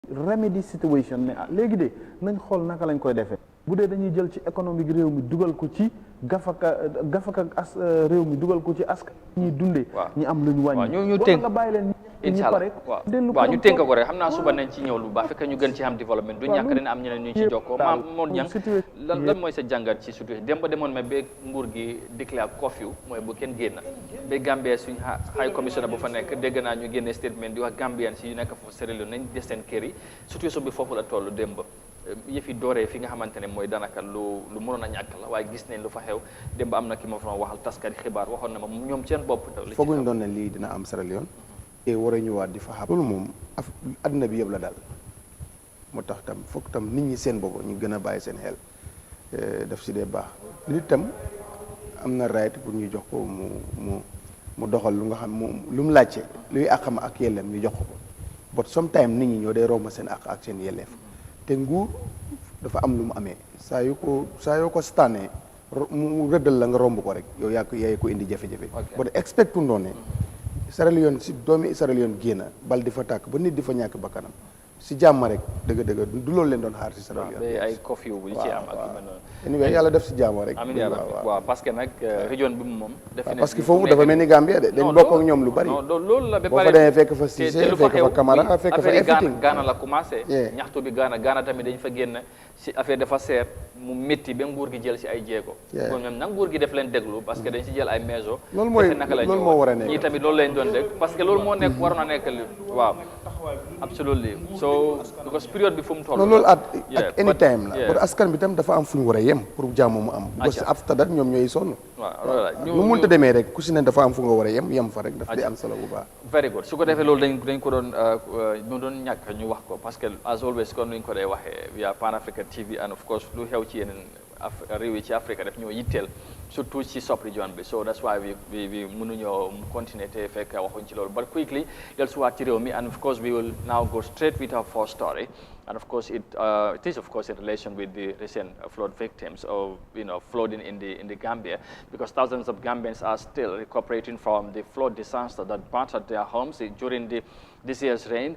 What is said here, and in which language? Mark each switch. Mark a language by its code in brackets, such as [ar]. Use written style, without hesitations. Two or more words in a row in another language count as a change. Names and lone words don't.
[en] remedy situation [wo] ne léegi de nañ xool naka lañ koy defee bu dee dañuy jël ci économique réew mi dugal ko ci gafaka as réew mi dugal ko ci askan ñuy dundee ñi am lu ñu wàññi ñu tënk nga bàyyi leen [ar] إن شاء الله [wo] waaw ñu tënk ko rek xam naa suba nañ ci ñëw lu baax fekk ñu gën ci am développement du ñàkk dina am ñeneen ñu ci jokkoo maam Mor Niang lan mooy sa jàngat ci situation dem ba demoon ma ba nguur gi déclare curfew mooy bu kenn génn ba Gambia suñ [en] high commissioner [wo] bu fa nekk dégg naa ñu génne statement di wax Gambian si yu nekk foofu Sierra Leone nañ des seen kër yi situation bi foofu la toll démb yëfi dooree fi nga xamante ne mooy daanaka lu mënoon a ñàkk la waaye gis nañ lu fa xew démb am na ki ma fa waxal taskari xibaar waxoon na ma ñoom seen bopp fooguñu doon ne lii dina am Sierra Leone te war a ñëwaat di fa xam loolu moom adduna bi yëpp la daal moo tax tam foog tam nit ñi seen bopp ñu gën a bàyyi seen xel daf si dee baax nit tam am na right pour ñu jox ko mu doxal lu nga xam lu mu laajte luy àqam ak yelleem ñu jox ko [en] but sometimes [wo] nit ñi ñoo dee romb seen àq ak seen yelleef te nguur dafa am lu mu amee saa yoo ko stanee mu rëddal la nga romb ko rek yow yaa ko indi jafe-jafe [en] but expect [wo] ndoon ne Sierra Leone si doomi Sierra Leone génn bal di fa tàkk ba nit di fa ñàkk bakkanam si jàmm rek dëgg-dëgg du loolu leen doon xaar si Sierra Leone ay curfew bu ci am ak anyway yàlla def si jàmm rek amiin yàlla waaw [fr] parce que [wo] nag région bi moom [fr] parce que [wo] foofu dafa mel ni Gambia de dañ bokk ak ñoom lu bari loolu la ba boo fa demee fekk fa Cissé fekk fa Camara fekk fa everything Gaana la commencé ñaxtu bi Gaana tamit dañ fa génn si affaire dafa seer mu métti ba nguur gi jël si ay jéego kon ñoom nag nguur gi def leen déglu [fr] parce que [wo] dañ si jël ay maison loolu moo war a nekk ñii tamit loolu lañ doon dégg [fr] parce que [wo] loolu moo nekk waroon a nekk li waaw [en] absolutely so because [wo] période bi fu mu toll loolu ak [en] any time [wo] la pour askan bi tam dafa am fu ñu war a yem pour jàmm mu am [en] because after that [wo] ñoom ñooy sonn nu mënta demee rek ku si ne dafa am fu nga war a yem fa rek daf di am solo bu baax [en] very good [wo] su ko defee loolu dañ ko doon ñu doon ñàkk ñu wax ko [fr] parce que [en] as always [wo] kon nuñ ko dee waxee via Pan Africa TV [en] and of course [wo] lu xew ci yeneen réew yi ci Afrique def ñoo yitteel surtout ci [en] sub-region bi so that's why we [wo] mënuñoo continuer te fekk waxuñ ci loolu [en] but quickly [wo] del suwaat ci réew mi [en] and of course we will now go straight with our first story and of course it is of course in relation with the recent flood victims of flooding in the Gambia because thousands of Gambians are still recuperating from the flood disaster that battered their homes during this year's rain.